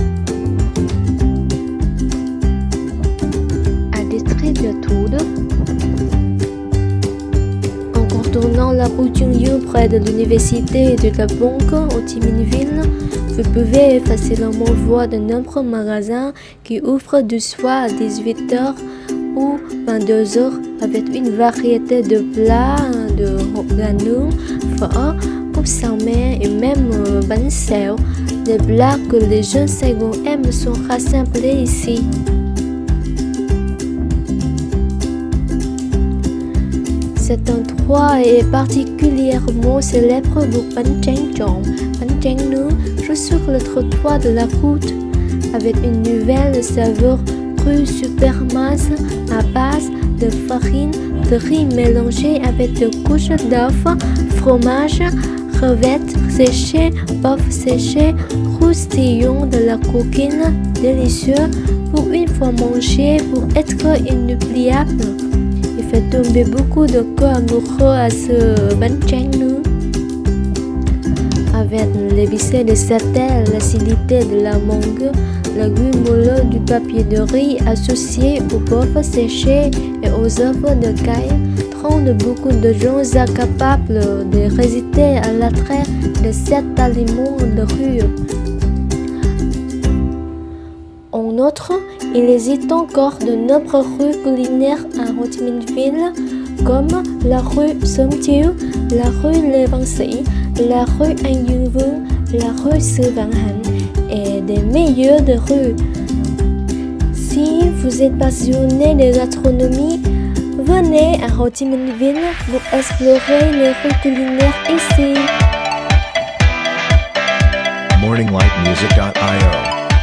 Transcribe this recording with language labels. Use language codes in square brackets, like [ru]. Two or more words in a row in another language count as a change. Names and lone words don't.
[fr] À district de Thude, en contournant la rue Junyu près de l'université et de la banque Ho Chi Minh Ville, vous pouvez facilement voir de nombreux magasins qui ouvrent du soir à 18h ou 22h avec une variété de plats, de ganu, phở, [vi] cúp sao mè [fr] et même [vi] bánh xèo, [fr] des plats que les jeunes Saigon aiment sont rassemblés ici. Cet endroit est particulièrement célèbre pour [vi] bánh tráng trộn, bánh tráng nướng, [fr] juste sur le trottoir de la route, avec une nouvelle saveur crue super mince à base de farine de riz mélangée avec des couches d'œufs, fromage, crevettes séchées, bœuf séché, croustillant de la coquine, délicieux pour une fois mangé pour être inoubliable. Il fait tomber beaucoup de cœurs amoureux à ce [vi] bánh tráng nướng. [fr] Avec l'épice de satay, l'acidité de la mangue, le goût moelleux du papier de riz associé au bœuf séché et aux œufs de caille, rendent beaucoup de gens incapables de résister à l'attrait de cet aliment de rue. En outre, il existe encore de nombreuses rues culinaires à Ho Chi Minh Ville comme la rue Somme-Thieu, la rue Lê Văn Sĩ, la rue An Dương Vương, la rue Sư Vạn Hạnh et des meilleures de rues. Si vous êtes passionné de gastronomie, venez à Ho Chi Minh Ville pour explorer les rues culinaires ici. morninglightmusic.io